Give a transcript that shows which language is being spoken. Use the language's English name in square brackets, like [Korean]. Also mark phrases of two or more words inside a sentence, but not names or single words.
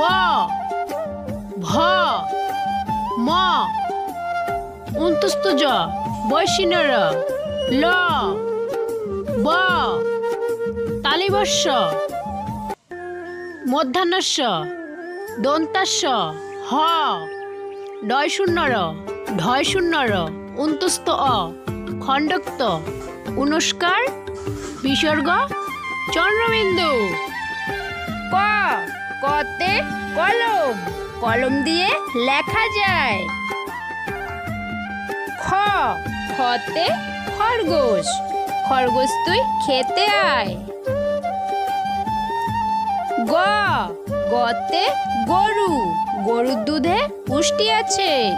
[Bangla] ভ, ম, অন্তস্থ জ, বৈশিন্যর, ল, ব, তালিবস্য, মূর্ধন্যস্য, দন্তাস্য, হ, ডয় শূন্যর, ঢয় শূন্যর, অন্তস্থ অ, খণ্ডক্ত, অনুস্কার, বিসর্গ, চন্দ্রবিন্দু। ক, কতে কলম, কলম দিয়ে লেখা যায়। খ, খতে খরগোশ, খরগোশ তুই খেতে আয়। গ, গতে গরু, গরুর দুধে পুষ্টি আছে।